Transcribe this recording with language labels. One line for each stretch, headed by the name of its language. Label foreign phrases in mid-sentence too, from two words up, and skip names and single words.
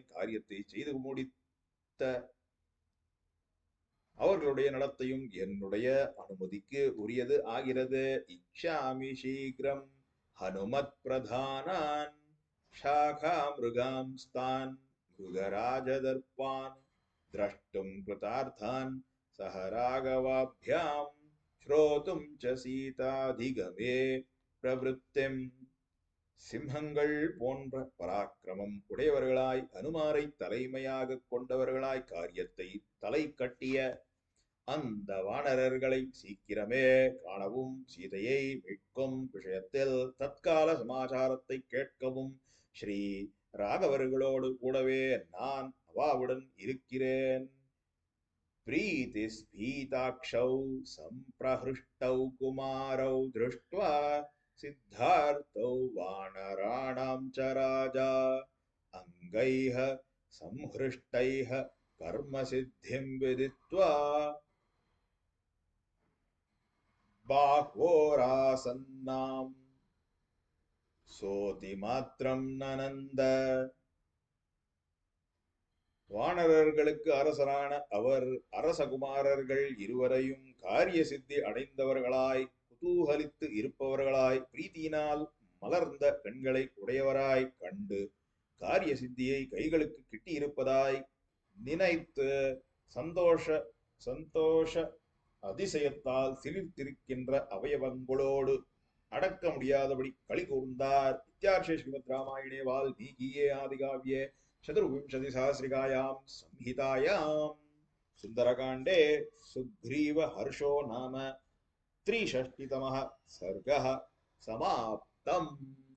Tamil: காரியத்தை செய்து முடித்த அவர்களுடைய நடத்தையும் என்னுடைய அனுமதிக்கு உரியது ஆகிறது.
Sanskrit: इच्छामि शीघ्रं हनुमत् प्रधानान् शाखा मृगांस्तान् मृगराजदर्पान् द्रष्टुं कृतार्थान् सह राघवाभ्यां श्रोतुं च सीताधिगमे प्रवृत्तिम्.
Tamil: சிம்மங்கள் போன்ற பராக்கிரமம் உடையவர்களாய் அனுமாரை தலைமையாக கொண்டவர்களாய் காரியத்தை தலை கட்டிய அந்த வானரர்களை சீக்கிரமே காணவும் சீதையை மீட்கும் விஷயத்தில் தற்கால சமாச்சாரத்தை கேட்கவும் ஸ்ரீ ராகவர்களோடு கூடவே நான் அவாவுடன் இருக்கிறேன்.
Sanskrit: प्रीतिस्फीताक्षौ सम्प्रहृष्टौ कुमारौ दृष्ट्वा सिद्धार्थौ वानराणां च राजा अङ्गैः संहृष्टैः कर्मसिद्धिं विदित्वा बाह्वोरासन्नां सोतिमात्रं ननन्द.
Tamil: வானரர்களுக்கு அரசரான அவர் அரசகுமாரர்கள் இருவரையும் காரிய சித்தி அடைந்தவர்களாய் குதூகலித்து இருப்பவர்களாய் பிரீத்தியினால் மலர்ந்த கண்களை உடையவராய் கண்டு காரிய சித்தியை கைகளுக்கு கிட்டியிருப்பதாய் நினைத்து சந்தோஷ சந்தோஷ அதிசயத்தால் சிலிர்த்திருக்கின்ற அவயவங்களோடு அடக்க முடியாதபடி களி கூர்ந்தார்.
Sanskrit: इत्यार्षे श्रीमत् रामायणे वाल्मीकीये आदिकाव्ये चतुर्विंशतिसहस्रिकायां संहितायां सुन्दरकाण्डे सुग्रीवहर्षो नाम 63तमः सर्गः समाप्तम्।